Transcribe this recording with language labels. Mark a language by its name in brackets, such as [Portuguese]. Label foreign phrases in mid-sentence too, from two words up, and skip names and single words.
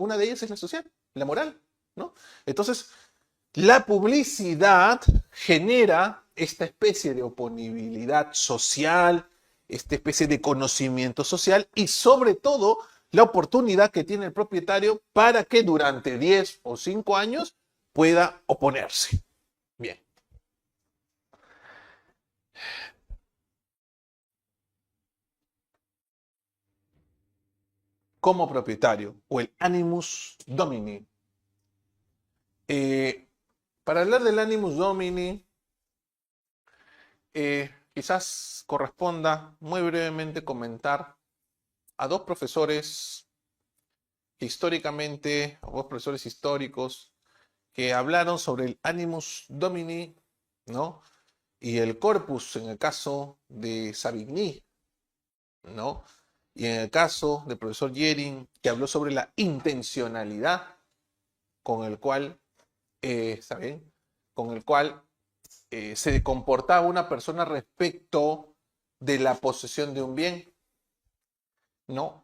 [Spanish] Una de ellas es la social, la moral, ¿no? Entonces, la publicidad genera esta especie de oponibilidad social, esta especie de conocimiento social y sobre todo la oportunidad que tiene el propietario para que durante 10 o 5 años pueda oponerse. Bien. Como propietario o el [Latin] animus domini. [Spanish] Eh, para hablar del [Latin] animus domini, [Spanish] quizás corresponda muy brevemente comentar a dos profesores históricamente, a dos profesores históricos que hablaron sobre el [Latin] animus domini, [Spanish] ¿no? Y el corpus en el caso de Savigny, ¿no? Y en el caso del profesor Jering, que habló sobre la intencionalidad con el cual, ¿está bien? Con el cual se comportaba una persona respecto de la posesión de un bien, ¿no?